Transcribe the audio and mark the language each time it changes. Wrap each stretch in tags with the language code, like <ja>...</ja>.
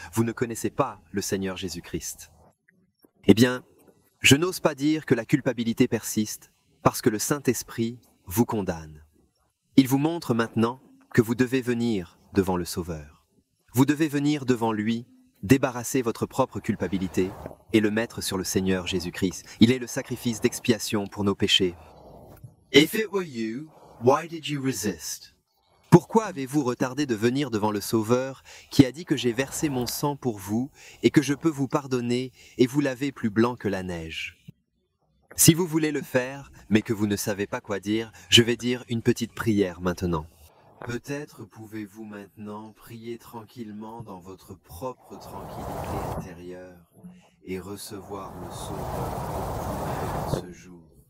<fr>Vous ne connaissez pas le Seigneur Jésus-Christ. Eh bien, je n'ose pas dire que la culpabilité persiste parce que le Saint-Esprit vous condamne. Il vous montre maintenant que vous devez venir devant le Sauveur. Vous devez venir devant lui, débarrasser votre propre culpabilité et le mettre sur le Seigneur Jésus-Christ. Il est le sacrifice d'expiation pour nos péchés.</fr> <en>If it were you, why did you resist?</en> <fr>Pourquoi avez-vous retardé de venir devant le Sauveur qui a dit que j'ai versé mon sang pour vous et que je peux vous pardonner et vous laver plus blanc que la neige? Si vous voulez le faire, mais que vous ne savez pas quoi dire, je vais dire une petite prière maintenant. Peut-être pouvez-vous maintenant prier tranquillement dans votre propre tranquillité intérieure et recevoir le Sauveur pour vous-même ce jour.</fr>